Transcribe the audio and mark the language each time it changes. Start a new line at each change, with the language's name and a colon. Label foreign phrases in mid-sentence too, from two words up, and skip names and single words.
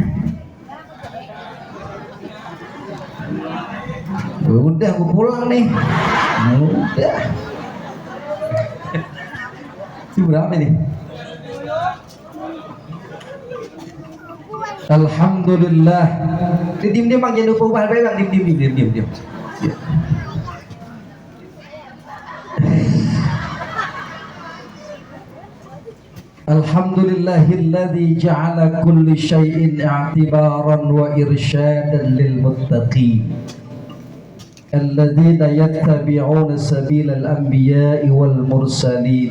Indonesian: Udah aku pulang nih. Udah. Itu berapa nih? Alhamdulillah. Diam bang, jangan lupa ubah bang. Diam.
Arabic: الحمد لله الذي جعل كل شيء اعتبارا وإرشادا للمتقين الذين يتبعون سبيل الأنبياء والمرسلين.